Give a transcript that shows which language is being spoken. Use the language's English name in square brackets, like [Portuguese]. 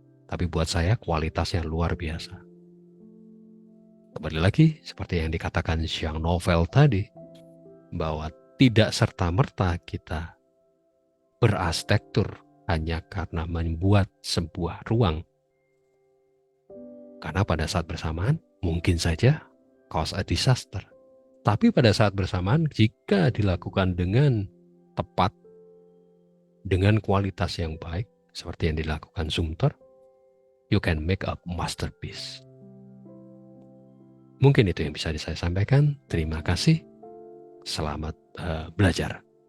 [Indonesian] Tapi buat saya kualitasnya luar biasa. Kembali lagi seperti yang dikatakan Jean Nouvel tadi, bahwa tidak serta-merta kita berarsitektur hanya karena membuat sebuah ruang. Karena pada saat bersamaan mungkin saja [English] cause a disaster. [Indonesian] Tapi pada saat bersamaan jika dilakukan dengan tepat, dengan kualitas yang baik, seperti yang dilakukan Zumthor, [English] you can make a masterpiece. [Indonesian] Mungkin itu yang bisa saya sampaikan. Terima kasih. Selamat belajar.